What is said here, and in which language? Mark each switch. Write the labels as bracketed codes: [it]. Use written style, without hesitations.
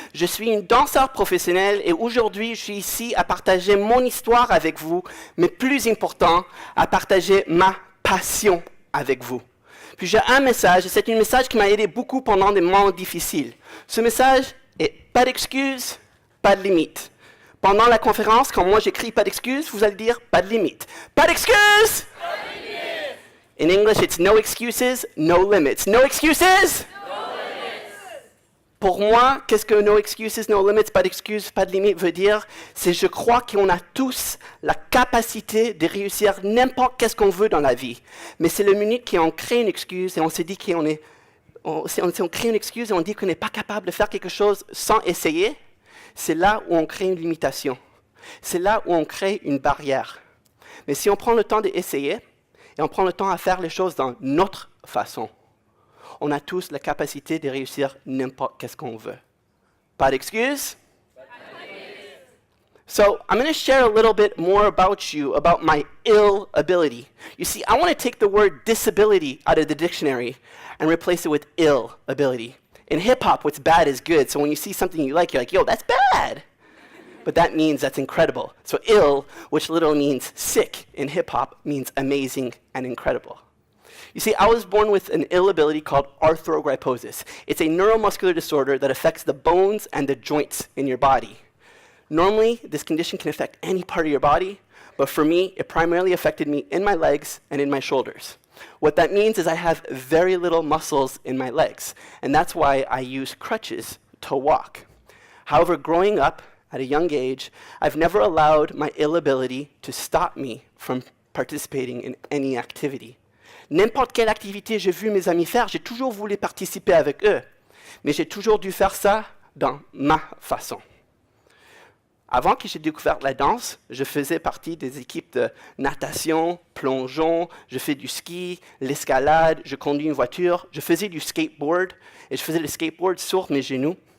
[fr] Je suis une danseur professionnelle et aujourd'hui je suis ici à partager mon histoire avec vous, mais plus important, à partager ma passion avec vous. Puis j'ai un message, et c'est un message qui m'a aidé beaucoup pendant des moments difficiles. Ce message est pas d'excuses, pas de limite. Pendant la conférence, quand moi j'écris pas d'excuses, vous allez dire pas de limite. Pas d'excuses! [en] In English, it's no excuses, no limits. No excuses? No limits. [fr] Pour moi, qu'est-ce que [en] no excuses, no limits, [fr] pas d'excuses, pas de limites veut dire? C'est je crois qu'on a tous la capacité de réussir n'importe qu'est-ce qu'on veut dans la vie. Mais c'est le minute qu'on crée une excuse et on se dit on crée une excuse et on dit qu'on n'est pas capable de faire quelque chose sans essayer. C'est là où on crée une limitation. C'est là où on crée une barrière. Mais si on prend le temps d'essayer, et on prend le temps à faire les choses dans notre façon, on a tous la capacité de réussir n'importe qu'est-ce qu'on veut. Pas d'excuses? [en] So I'm going to share a little bit more about you, about my ill ability. You see, I want to take the word disability out of the dictionary and replace it with ill ability. In hip-hop, what's bad is good. So when you see something you like, you're like, yo, that's bad. But that means that's incredible. So ill, which literally means sick in hip-hop, means amazing and incredible. You see, I was born with an ill ability called arthrogryposis. It's a neuromuscular disorder that affects the bones and the joints in your body. Normally, this condition can affect any part of your body, but for me, it primarily affected me in my legs and in my shoulders. What that means is I have very little muscles in my legs, and that's why I use crutches to walk. However, growing up, at a young age, I've never allowed my ill ability to stop me from participating in any activity. [fr] N'importe quelle activité j'ai vu mes amis faire, j'ai toujours voulu participer avec eux, mais j'ai toujours dû faire ça dans ma façon. Avant que j'ai découvert la danse, je faisais partie des équipes de natation, plongeon, je fais du ski, l'escalade, je conduis une voiture, je faisais du skateboard, et je faisais le skateboard sur mes genoux.